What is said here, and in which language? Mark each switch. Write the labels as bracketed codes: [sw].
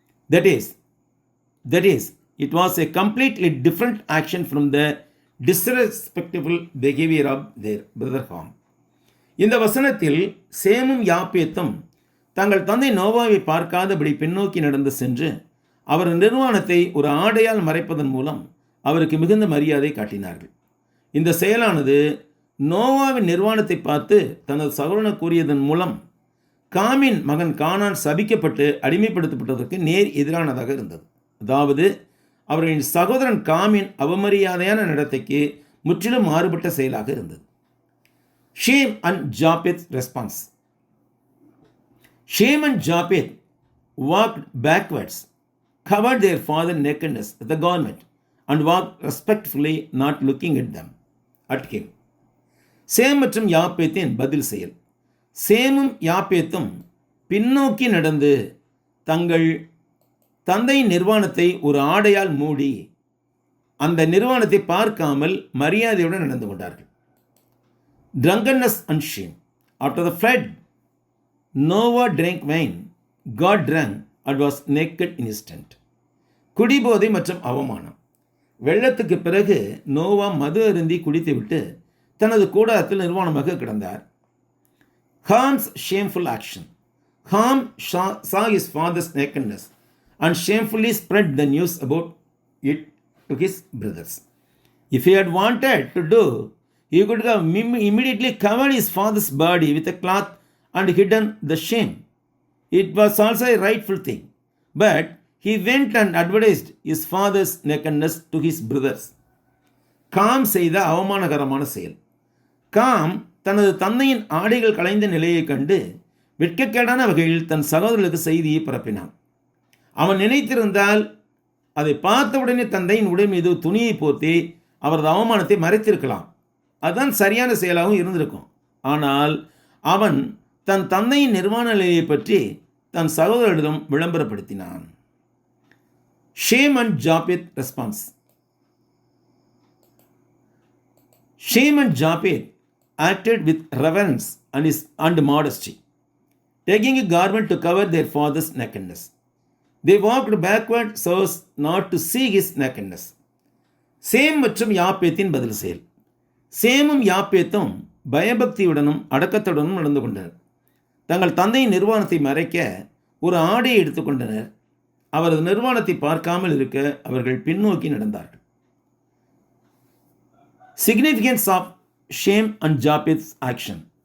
[en] That is, it was a completely different action from the disrespectful behavior of their brother Ham. [ta] இந்த வசனத்தில் சேமும் யாப்பேத்தும் தங்கள் தந்தை நோவாவை பார்க்காதபடி பின்னோக்கி நடந்து சென்று அவர் நிர்வாணத்தை ஒரு ஆடையால் மறைப்பதன் மூலம் அவருக்கு மிகுந்த மரியாதை காட்டினார்கள். இந்த செயலானது நோவாவின் நிர்வாணத்தை பார்த்து தனது சகோதரன் கூறியதன் மூலம் காமின் மகன் கானான் சபிக்கப்பட்டு அடிமைப்படுத்தப்பட்டதற்கு நேர் எதிரானதாக இருந்தது. அதாவது அவர்களின் சகோதரன் காமின் அவமரியாதையான நடத்தைக்கு முற்றிலும் மாறுபட்ட செயலாக இருந்தது. [en] Shem and Japheth's response. Shem and Japheth walked backwards, covered their father's nakedness with a garment, and walked respectfully, not looking at him. [ta] Same மற்றும் யாப்பேத்தின் பதில் செயல். சேமும் யாப்பேத்தும் பின்னோக்கி நடந்து தங்கள் தந்தையின் நிர்வாணத்தை ஒரு ஆடையால் மூடி அந்த நிர்வாணத்தை பார்க்காமல் மரியாதையுடன் நடந்து கொண்டார்கள். [en] Drunkenness and shame. After the flood, Noah drank wine, got drunk, and was naked in his tent. [ta] குடிபோதை மற்றும் அவமானம். வெள்ளத்துக்கு பிறகு நோவா மது அருந்தி குடித்துவிட்டு தனது கூடாரத்தில் நிர்வாணமாக கிடந்தார். [en] Ham's shameful action. Ham saw his father's nakedness and shamefully spread the news about it to his brothers. If he had wanted to do, he could have immediately covered his father's body with a cloth and hidden the shame. It was also a rightful thing. But he went and advertised his father's nakedness to his brothers. [ta] Com செய்த அவமானகரமான செயல். Com தனது தந்தையின் ஆடைகள் களைந்த நிலையைக் கண்டு வெட்கக்கேடான வகையில் தன் சகோதரர்களுக்கு செய்தியை பரப்பினான். அவன் நினைத்திருந்தால் அதை பார்த்தவுடனே தந்தையின் உடல் மீது துணியை போர்த்தி அவரது அவமானத்தை மறைத்திருக்கலாம். அதுதான் சரியான செயலாகவும் இருந்திருக்கும். ஆனால் அவன் தன் தந்தையின் நிர்வாண நிலையை பற்றி தன் சகோதரரிடம் விளம்பரப்படுத்தினான். [en] Shem and Japheth response. Shem and Japheth acted with reverence and modesty, taking a garment to cover their father's nakedness. They walked backward so as not to see his nakedness. [ta] Same மற்றும் யாப்பேத்தின் பதில் செயல். சேமும் யாப்பேத்தும் பயபக்தியுடனும் அடக்கத்துடனும் நடந்து கொண்டனர். தங்கள் தந்தையின் நிர்வாணத்தை மறைக்க ஒரு ஆடையை எடுத்துக்கொண்டனர். அவரது நிர்வாணத்தை பார்க்காமல் இருக்க அவர்கள் பின்னோக்கி நடந்தார்கள். [en] Significance of Shem and Japheth's action.